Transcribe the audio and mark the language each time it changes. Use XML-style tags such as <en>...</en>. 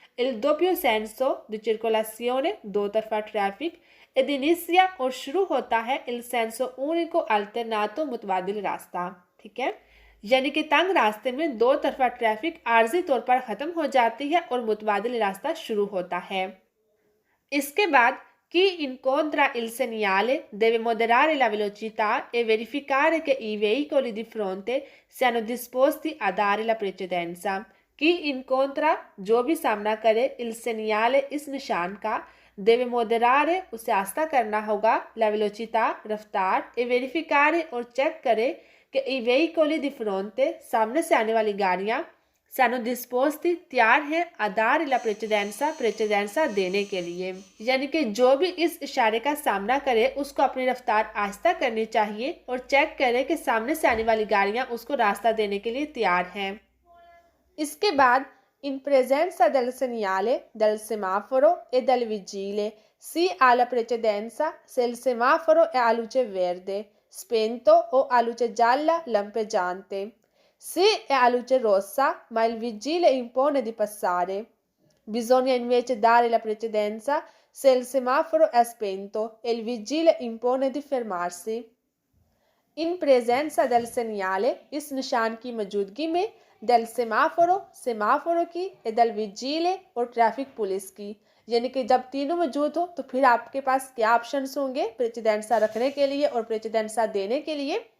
<it>il doppio senso di circolazione,</it> <hi>दो तरफा traffic,</hi> <it>ed inizia</it> <hi>और शुरू होता है</hi> <it>il senso unico alternato</it> <hi>मुतबादिल रास्ता, ठीक है। यानी कि तंग रास्ते में दो तरफा ट्रैफिक आर्जी तौर पर खत्म हो जाती है और मुतबादिल रास्ता शुरू होता है। इसके बाद</hi> <it>chi incontra il segnale deve moderare la velocità e verificare che i veicoli di fronte siano disposti a dare la precedenza. Chi incontra,</it> <hi>जो भी सामना करे,</hi> <it>il segnale,</it> <hi>इस निशान का,</hi> <it>deve moderare,</it> <hi>उसे आस्था करना होगा,</hi> <it>la velocità,</it> <hi>रफ्तार,</hi> <it>e verificare</it> <hi>और चेक करे कि</hi> <it>i veicoli di fronte,</it> <hi>सामने से आने वाली गाड़ियाँ,</hi> <it>siano disposti,</it> <hi>तैयार है,</hi> <it>a dare la precedenza</it> <hi>देने के लिए। यानी कि जो भी इस इशारे का सामना करे उसको अपनी रफ्तार आहिस्ता करनी चाहिए और चेक करे कि सामने से आने वाली गाड़ियां उसको रास्ता देने के लिए तैयार हैं। इसके बाद</hi> <it>in presenza del segnale del semaforo e del vigile si ha la precedenza se il semaforo è a luce verde, spento o a luce gialla lampeggiante. Se è a luce rossa, ma il vigile impone di passare, bisogna invece dare la precedenza se il semaforo è spento e il vigile impone di fermarsi. In presenza del segnale,</it> <hi>इस निशान की मौजूदगी में,</hi> <it>del semaforo,</it> <hi>सेमाफोरो की,</hi> <it>e del vigile</it> <hi>और traffic police की, यानी कि जब तीनों मौजूद हो तो फिर आपके पास क्या ऑप्शंस होंगे प्रेसिडेंसा रखने के लिए और प्रेसिडेंसा देने के लिए।</hi>